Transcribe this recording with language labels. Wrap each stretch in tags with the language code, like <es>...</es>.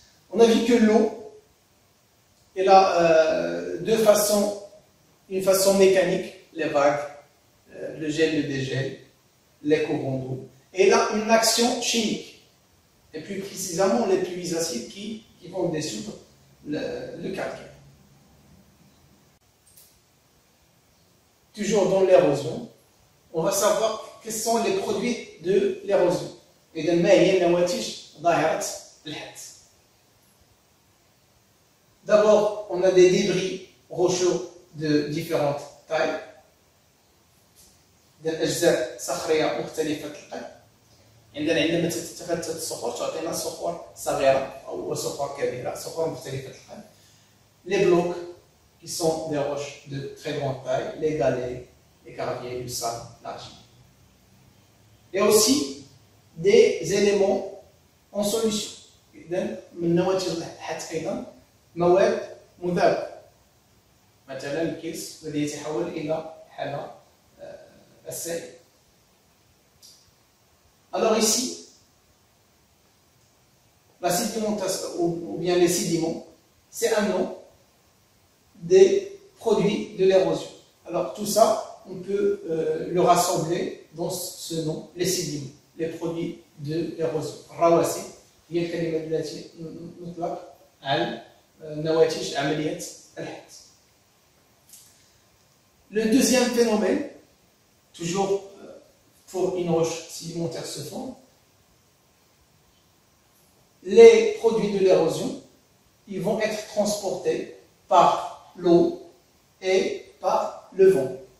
<fr>On a vu que l'eau, elle a une façon mécanique, les vagues, le gel, le dégel, les courants d'eau, et là une action chimique, et plus précisément les pluies acides qui vont dissoudre le calcaire. Toujours dans l'érosion, on va savoir quels sont les produits de l'érosion.</fr> <ar>إذا ما هي نواتج ظاهرة الحد.</ar> <fr>D'abord, on a des débris rocheux de différentes tailles.</fr> <ar>أجزاء صخرية مختلفة القد. عندما تتفتت الصخور تعطينا صخور صغيرة أو صخور كبيرة، صخور مختلفة القد.</ar> <fr>Les blocs qui sont des roches de très grande taille, les galets, les graviers, le sable, l'argile. Et aussi des éléments en solution.</fr> <ar>إذن من نواتج الحد أيضا مواد مذابة. مثلا الكيس الذي يتحول إلى حالة السائل.</ar> <fr>Alors ici, la sédimentation, ou bien les sédiments, c'est un nom des produits de l'érosion. Alors tout ça, on peut le rassembler dans ce nom, les sédiments, les produits de l'érosion.</fr> <ar>الرواسب هي الكلمة التي نطلق على نواتج عملية الحد.</ar> <fr>Le deuxième phénomène, toujours pour une roche sédimentaire se forme, les produits de l'érosion, ils vont être transportés par l'eau et par le vent.</fr>